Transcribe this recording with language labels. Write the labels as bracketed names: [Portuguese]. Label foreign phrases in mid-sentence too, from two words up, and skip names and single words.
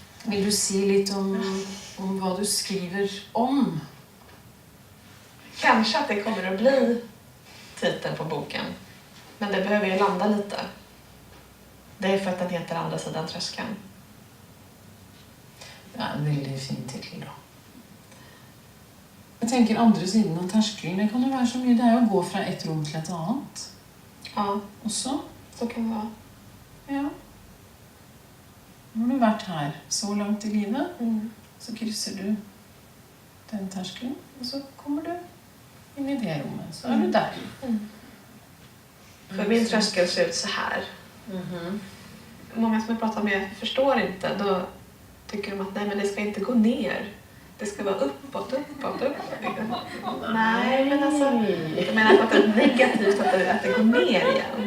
[Norwegian] Vil du si litt om hva du skriver om? [Swedish] Kanske att det kommer att bli titeln på boken. Men det behöver ju landa lite. Det är för att den heter Andra sidan tröskeln. [Norwegian] Det er en veldig fin titel, da. Jeg tenker andre siden av terskelen. Det kan jo være så mye. Det er jo å gå fra et rom til et annet. [Swedish] Ja, [Norwegian] Også. [Swedish] så kan det vara. Ja. [Norwegian] Nå har du vært her så langt i livet. Mm. Så krysser du den terskelen, og så kommer du inn i det rommet. Så er du der. Mm. [Swedish] För min tröskel ser ut så här. Många som jag pratar med förstår inte. Då tycker de att nej, men det ska inte gå ner. Det ska vara uppåt. Nej, men alltså, jag menar att det är negativt att det går ner igen.